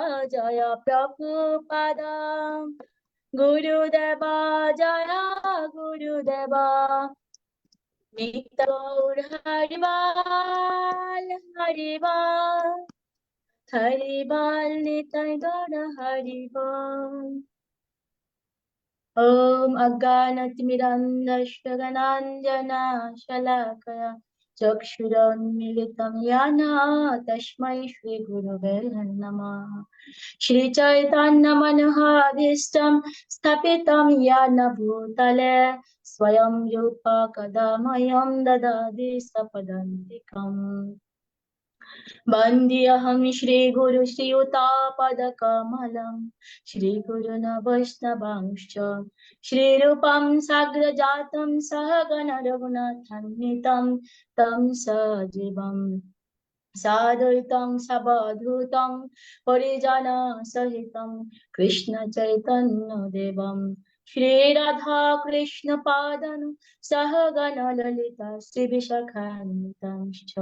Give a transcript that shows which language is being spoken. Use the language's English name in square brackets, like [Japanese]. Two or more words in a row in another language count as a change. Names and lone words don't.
[Bangla] গুরুদেব জয় গুরুদেব, নিত্য গৌর হরিবাল হরিবাল নিতাই গৌর হরিবাল। [Sanskrit] ওম অজ্ঞানতিমিরান্ধস্য জ্ঞানাঞ্জনা শলাকয়া চক্ষুরোন্মিলিतं येन তস্मै শ্রী গুরবে নমঃ। শ্রী চৈতন্য মনোহাভীষ্টং স্থাপিतं येन ভূতলে স্বয়ং রূপ কদা মह्यं দদাতি সপদান্তিকम्। वन्द्यहं श्रीगुरु श्रीयुतापदकमलं, श्रीगुरुन् वैष्णवांश्च श्रीरूपं साग्रजातं सहगण रघुनाथान्वितं तं सजीवं साद्वैतं सवधूतं परिजनसहितं कृष्ण चैतन्यदेवं श्रीराधा कृष्ण पादं सहगण ललिता श्रीविशाखान्वितंश्च।